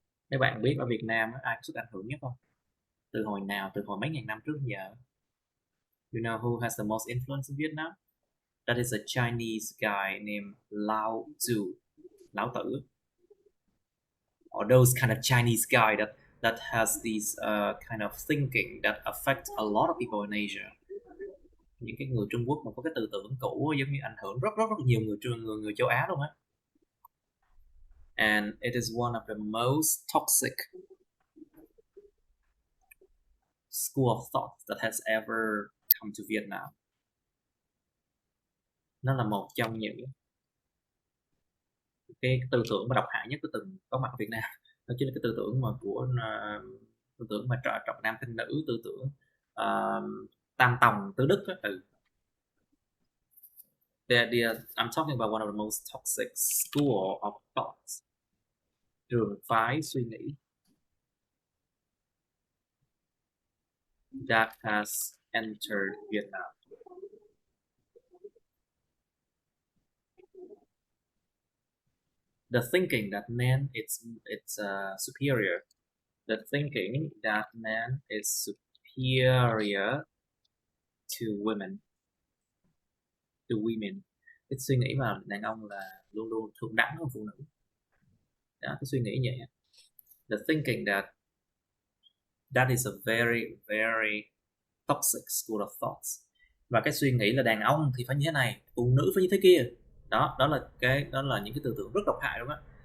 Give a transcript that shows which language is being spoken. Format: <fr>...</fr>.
<vi>Mấy bạn biết ở Việt Nam ai có sức ảnh hưởng nhất không? Từ hồi nào? Từ hồi mấy ngàn năm trước giờ?</vi> <en>You know who has the most influence in Vietnam? That is a Chinese guy named Lao Tzu, Lão Tử. Or those kind of Chinese guy that has these kind of thinking that affect a lot of people in Asia.</en> <vi>Những cái người Trung Quốc mà có cái tư tưởng cũ giống như ảnh hưởng rất nhiều người châu Á luôn á.</vi> <en>And it is one of the most toxic school of thought that has ever come to Vietnam.</en> <vi>Nó là một trong những cái tư tưởng mà độc hại nhất của từng có mặt ở Việt Nam. Đó chính là cái tư tưởng mà của tư tưởng mà trọng nam khinh nữ, tư tưởng tam tòng tứ đức đó.</vi> <en>I'm talking about one of the most toxic school of thoughts,</en> <vi>trường phái suy nghĩ</vi> <en>that has entered Vietnam. The thinking that man it's superior. The thinking that man is superior to women.</en> <vi>Cái suy nghĩ mà đàn ông là luôn luôn thượng đẳng hơn phụ nữ. Đó, cái suy nghĩ như vậy.</vi> <en>The thinking that is a very very toxic school of thoughts.</en> <vi>Và cái suy nghĩ là đàn ông thì phải như thế này, phụ nữ phải như thế kia. Đó là những cái tư tưởng rất độc hại đúng không ạ?</vi>